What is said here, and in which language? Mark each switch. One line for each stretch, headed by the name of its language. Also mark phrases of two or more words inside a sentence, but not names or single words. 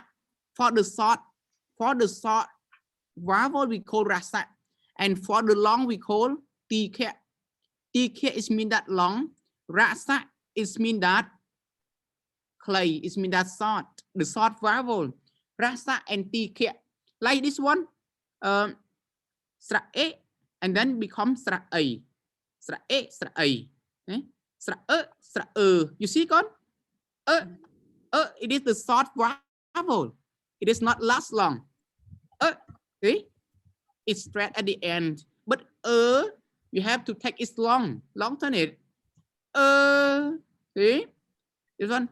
English: For the short vowel we call rasa. And for the long we call tika. Tika is mean that long. Rasa is mean that clay. Is mean that short. The short vowel. Rasa and tika. Like this one. Sra-e and then become sra-a. Sra-e, sra-a. Sra-e. You see, con? It is the short vowel. It is not last long. See? It's straight at the end. But you have to take it long turn it. See? This one.